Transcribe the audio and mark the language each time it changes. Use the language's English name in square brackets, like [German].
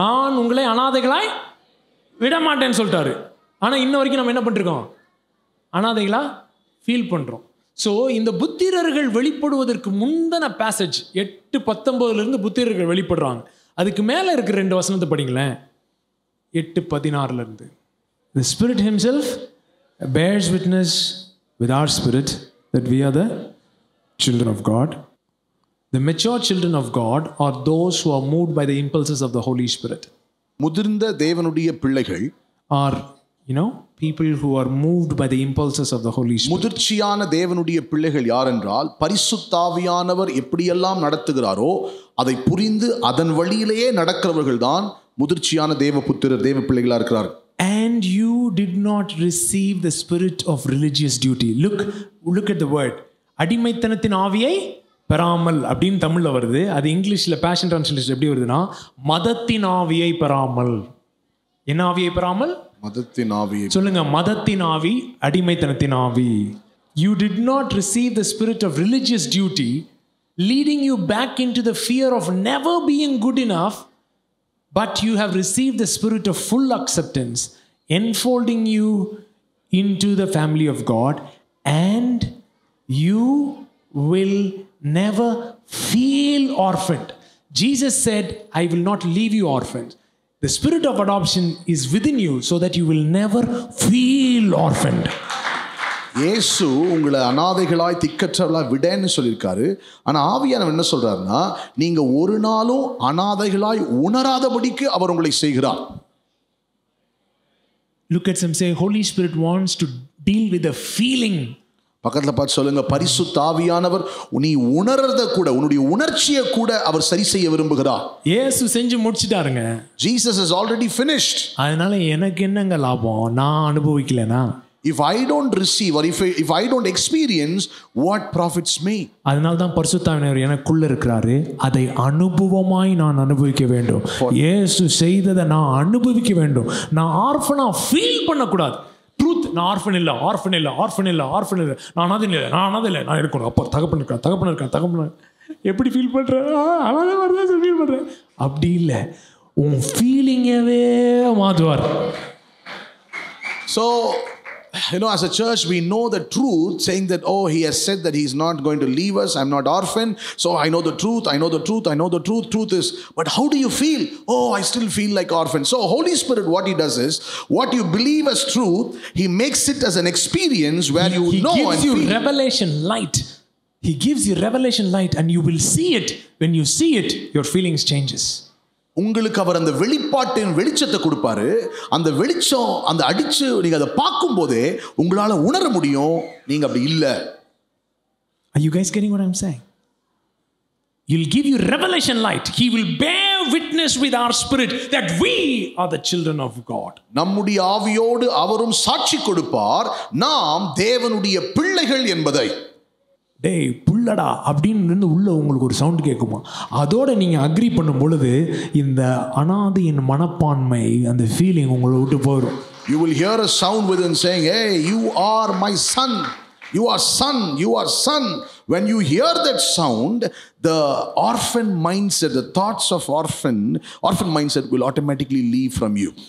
[Tamil] நான் உங்களை அனாதைகளாய் விட மாட்டேன்னு சொல்லிட்டாரு. ஆனால் இன்ன வரைக்கும் நம்ம என்ன பண்ணிருக்கோம், அனாதைகளாக ஃபீல் பண்ணுறோம். ஸோ இந்த புத்திரர்கள் வெளிப்படுவதற்கு முந்தின பேசேஜ் 8:19 புத்திரர்கள் வெளிப்படுறாங்க. அதுக்கு மேலே இருக்கிற 2 வசனத்தை படிங்களேன், 8:16. [English] The Spirit himself bears witness with our spirit that we are the children of God. The mature children of God are those who are moved by the impulses of the Holy Spirit. [Tamil] முதிர்ந்த தேவனுடைய பிள்ளைகள் [English] are people who are moved by the impulses of the Holy Spirit. [Tamil] முதிர்ச்சியான தேவனுடைய பிள்ளைகள் யார் என்றால், பரிசுத்தாவியானவர் எப்படியெல்லாம் நடத்துகிறாரோ அதை புரிந்து அதன் வழியிலேயே நடக்கிறவர்கள் தான் முதிர்ச்சியான தேவ புத்திரர், தேவ பிள்ளைகளா இருக்கிறார்கள். [English] And you did not receive the spirit of religious duty. Look at the word. [Tamil] அடிமைத்தனத்தின் ஆவியை பெறாமல் அப்படின்னு தமிழ்ல வருது. அது இங்கிலீஷ்ல பேஷன் டிரான்ஸ்லேஷன் எப்படி வருதுன்னா, மதத்தின் ஆவியை பெறாமல். என்ன ஆவியை பெறாமல்? மதத்தின் ஆவியை. சொல்லுங்க, மதத்தின் ஆவி, அடிமைத்தனத்தின் ஆவி. [English] You did not receive the spirit of religious duty, leading you back into the fear of never being good enough, but you have received the spirit of full acceptance, enfolding you into the family of God, and you will never feel orphaned. Jesus said, I will not leave you orphans. The spirit of adoption is within you so that you will never feel orphaned. [Tamil] இயேசு உங்களை அனாதைகளாய் திக்கற்றவர்களாய் விடேன்னு சொல்லியிருக்காரு. ஆனால் ஆவியானவர் என்ன சொல்றாருன்னா, நீங்க ஒரு நாளும் அனாதைகளாய் உணராதபடிக்கு அவர் உங்களை செய்கிறார். [English] Look at some, say, Holy Spirit wants to deal with the feeling. [Tamil] பக்கத்துல பார்த்து சொல்லுங்க, பரிசுத்த ஆவியானவர் நீ உணர்றத கூட, உன்னுடைய உணர்ச்சியை கூட அவர் சரி செய்ய விரும்புகிறார். இயேசு செஞ்சு முடிச்சிட்டாருங்க. [English] Jesus has already finished. [Tamil] அதனால எனக்கு என்னங்க லாபம்? நான் அனுபவிக்கலனா? [English] If I don't receive or if I don't experience, what profits me? [Tamil] அதனால தான் பரிசுத்த ஆவியானவர் எனக்குள்ள இருக்கிறாரு. அதை அனுபவமாய் நான் அனுபவிக்க வேண்டும். இயேசு செய்ததை நான் அனுபவிக்க வேண்டும். நான் ஆர்ஃபனா ஃபீல் பண்ணக்கூடாது. ட்ரூத், நான் ஆர்ஃபன் இல்லை, ஆர்ஃபன் இல்லை, ஆர்ஃபன் இல்லை, ஆர்ஃபன் இல்லை, நான் அனாதை இல்லை, நான் அனாதை இல்லை, நான் இருக்கணும். அப்போ தகப்பன் இருக்கான், தகப்பன் இருக்கான், தகப்பன் எப்படி ஃபீல் பண்ணுறேன்? அனாதை மாதிரி தான் ஃபீல் பண்ணுறேன். அப்படி இல்லை, உன் ஃபீலிங்கவே மாற்றுவார். [English] So, you know, as a church, we know the truth, saying that, oh, he has said that he's not going to leave us. I'm not orphan. So I know the truth. I know the truth. I know the truth. Truth is, but how do you feel? Oh, I still feel like orphan. So Holy Spirit, what he does is, what you believe as truth, he makes it as an experience where you know and feel. He gives you revelation light. He gives you revelation light, and you will see it. When you see it, your feelings changes. [Tamil] உங்களுக்கு அவர் அந்த வெளிப்பாட்டின் வெளிச்சத்தை கொடுப்பாரு. அந்த வெளிச்சம் அந்த அடிச்சு நீங்க அதை பார்க்கும் போதே உங்களால உணர முடியும் நீங்க அப்படி இல்ல. [English] Are you guys getting what I'm saying? He'll give you revelation light. He will bear witness with our spirit that we are the children of God. [Tamil] நம்முடைய ஆவியோடு அவரும் சாட்சி கொடுப்பார் நாம் தேவனுடைய பிள்ளைகள் என்பதை. டேய் புள்ளடா அப்படின்னு உள்ள உங்களுக்கு ஒரு சவுண்ட் கேட்குமா? அதோட நீங்கள் அக்ரி பண்ணும் பொழுது இந்த அனாதையின் மனப்பான்மை, அந்த ஃபீலிங் உங்களை விட்டு போயிடும். [English] You will hear a sound within saying, hey, you are my son, you are son, you are son. When you hear that sound, the orphan mindset, the thoughts of orphan mindset will automatically leave from you.